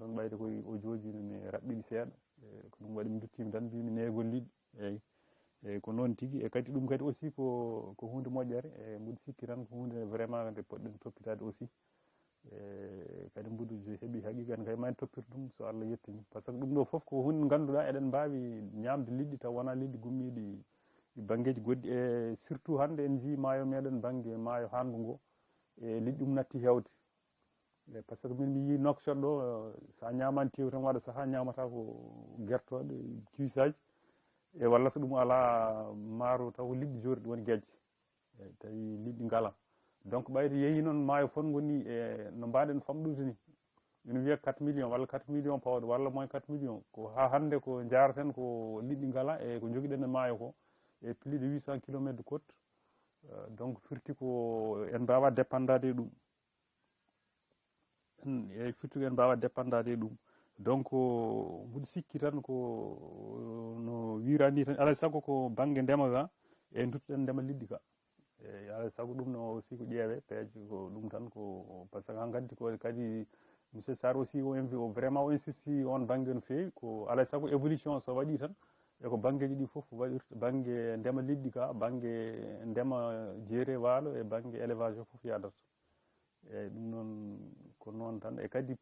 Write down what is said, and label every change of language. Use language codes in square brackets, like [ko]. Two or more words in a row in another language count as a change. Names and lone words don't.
[ff] tan ɓayde koye o jooji ne raɓɓiɗi seeɗa ko ɗum waɗi mi duttimi tan mbimi neegol liɗɗi eyyi ko noon tigui e kadi ɗum kadi aussi ko hunde moƴƴere e mbiɗa sikki tan ko hunde vraiment nde poɗɗen toppitade aussi kadi mbuɗo heeɓi haqiqan kay ma en toppita ɗum so Allah yettini [fr] par ce que [ff] ɗum ɗo foof ko hunde ganduɗa eɗen mbawi ñamde liɗɗi taw wona liɗɗi gummiɗi banggueji goɗɗi e surtout hande en jii maayo meɗen banggue maayo Hango ngo e liɗɗi ɗum natti hewde e [fr] par ce que [ff] min mi yii Nouakchott ɗo sa ñamani teew tan waɗa saaha ñamata ko guertoɗe cuissaji e walla so ɗum ala maaro taw liɗɗi jorɗi woni guejje eyyi tawi liɗɗi ngala donc ɓayde yeehi noon maayo fongo ni e no mbaɗen famɗude ni ina wiiya 4 millions walla 4 millions pawɗo walla moins 4 millions ko ha hande ko jaraten ko liɗɗi ngala e ko joguiɗen e maayo ko e [fr] plus de 800 kilométres de côte [ff] donc firti ko en mbawa dépendade e ɗum eyyi firti ko en mbawa dépendade e ɗum donc mbiɗa sikki tan ko no wirani tan alay saago ko banggue ndema ka e duttoɗen ndema liɗɗi ka eyyi alay saago ɗum no aussi ko ƴeewe peeje ko ɗum tan ko [fr] par ce que [ff] han gandi ko kadi monsieur Sarr aussi o vraiment o insisti on banggue no feewi ko alay saago évolution so waɗi tan eko banggueji ɗi foof waɗirta banggue ndema liɗɗi ka banggue ndema jeere waalo e banggue élevage o foof yadata eyyi ɗum noon ko noon tan e kadi